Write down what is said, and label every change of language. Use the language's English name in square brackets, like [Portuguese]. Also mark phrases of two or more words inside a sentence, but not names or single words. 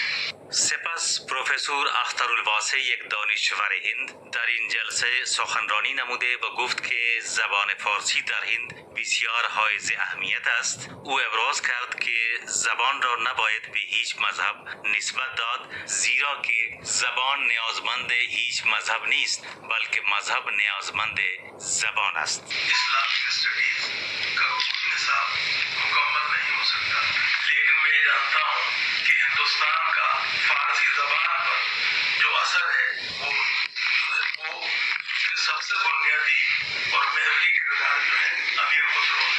[Persian] سپس پروفسور اخترالواسع یک دانشور هند در این جلسه سخنرانی نموده و گفت که زبان فارسی در هند بسیار حائز اهمیت است. او ابراز کرد که زبان را نباید به هیچ مذهب نسبت داد، زیرا که زبان نیازمند هیچ مذهب نیست بلکه مذهب نیازمند زبان است. [English] Islamic Studies [Urdu] کا کوئی نصاب مکمل نہیں ہو سکتا، لیکن میں یہ جانتا ہوں کہ ہندوستان کا فارسی زبان پر جو اثر ہے وہ سب سے بنیادی اور محوری کردار جو ہے امیر خسرو ہے.